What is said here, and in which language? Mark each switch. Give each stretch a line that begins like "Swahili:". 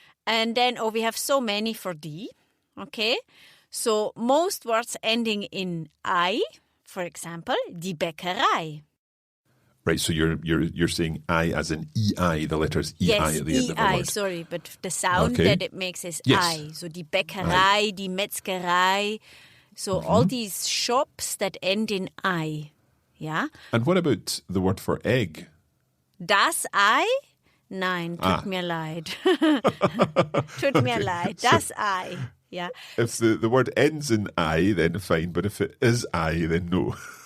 English: And then, we have so many for D. Okay? So most words ending in I, for example, die Bäckerei. Right, so you're saying I as in EI, the letters EI Yes, at the end of the EI, word. sorry, but the sound Okay. that it makes is Yes. I. So die Bäckerei, die Metzgerei. So all these shops that end in I. Yeah? And what about the word for egg?
German: Das Ei? Nein, tut mir leid. Tut mir leid. Das Ei. Yeah.
English: If the word ends in I, then fine, but if it is I, then no.